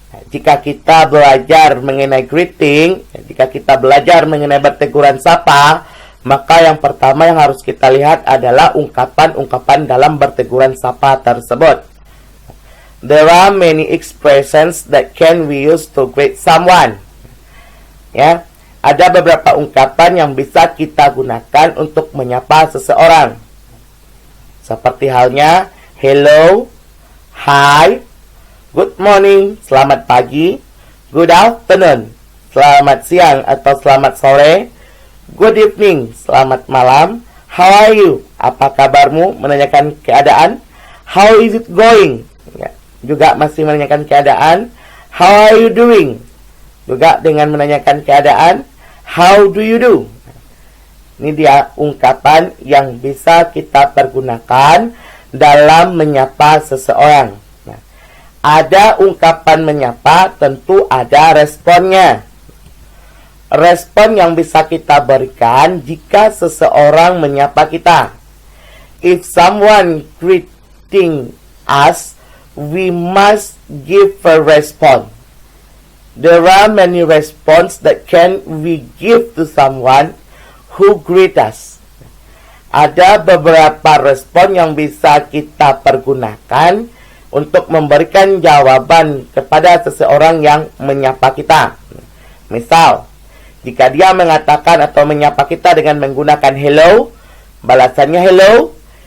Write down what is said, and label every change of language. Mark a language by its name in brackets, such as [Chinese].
[Indonesian] Jika kita belajar mengenai greeting, jika kita belajar mengenai berteguran sapa, maka yang pertama yang harus kita lihat adalah ungkapan-ungkapan dalam berteguran sapa tersebut. [English] There are many expressions that can we use to greet someone. [Indonesian] Ya, ada beberapa ungkapan yang bisa kita gunakan untuk menyapa seseorang. Seperti halnya hello, hi, good morning, selamat pagi, good afternoon, selamat siang atau selamat sore, good evening, selamat malam, how are you, apa kabarmu, menanyakan keadaan, how is it going, ya, juga masih menanyakan keadaan, how are you doing, juga dengan menanyakan keadaan, how do you do. Ini dia ungkapan yang bisa kita pergunakan dalam menyapa seseorang. Nah, ada ungkapan menyapa, tentu ada responnya. Respon yang bisa kita berikan jika seseorang menyapa kita. [English] If someone greeting us, we must give a response. There are many responses that can we give to someone who greet us. [Indonesian] Ada beberapa respon yang bisa kita pergunakan untuk memberikan jawaban kepada seseorang yang menyapa kita. Misal, jika dia mengatakan atau menyapa kita dengan menggunakan hello, balasannya hello.